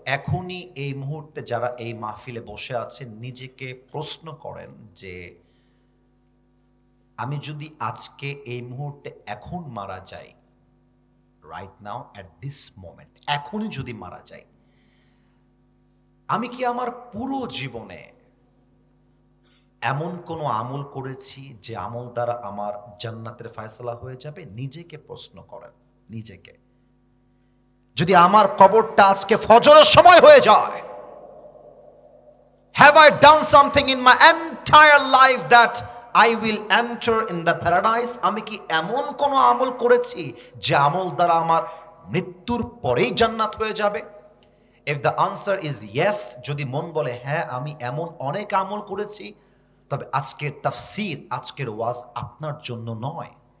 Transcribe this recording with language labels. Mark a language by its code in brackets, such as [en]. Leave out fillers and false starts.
[bn] এখনই এই মুহূর্তে যারা এই মাহফিলে বসে আছেন, নিজেকে প্রশ্ন করেন যে আমি যদি আজকে এই মুহূর্তে এখন মারা যাই, [en] right now at this moment, [bn] এখনই যদি মারা যাই, আমি কি আমার পুরো জীবনে এমন কোনো আমল করেছি যে আমল দ্বারা আমার জান্নাতের ফয়সালা হয়ে যাবে? নিজেকে প্রশ্ন করেন, নিজেকে। যদি আমার কবরটা আজকে ফজরের সময় হয়ে যায়, [en] have I done something in my entire life that I will enter in the paradise? [bn] আমি কি এমন কোনো আমল করেছি যে আমল দ্বারা আমার মৃত্যুর পরেই জান্নাত হয়ে যাবে? [en] If the answer is yes, [bn] যদি মন বলে হ্যাঁ আমি এমন অনেক আমল করেছি, তবে আজকের তাফসীর, আজকের ওয়াজ আপনার জন্য নয়।